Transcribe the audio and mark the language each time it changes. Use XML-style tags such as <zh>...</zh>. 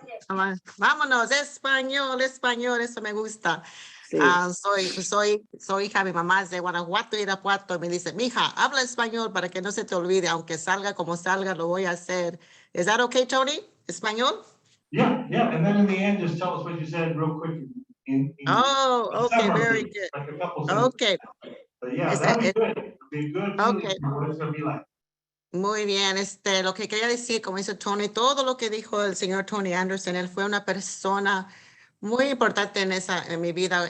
<es>Vámonos, español, eso me gusta. Sí. Soy hija, mi mamá es de Guanajuato, Irapuato, y me dice, mija, habla español para que no se te olvide, aunque salga como salga, lo voy a hacer.</es> <en>Is that okay, Tony? Español? Yeah, and then in the end, just tell us what you said real quick. Oh, okay, very good. Like a couple sentences. Okay. But yeah, that'd be good. It'd be good. Okay. What it's gonna be like.</en> <es>Muy bien, lo que quería decir, como dice Tony, todo lo que dijo el señor Tony Anderson, él fue una persona muy importante en mi vida.</es>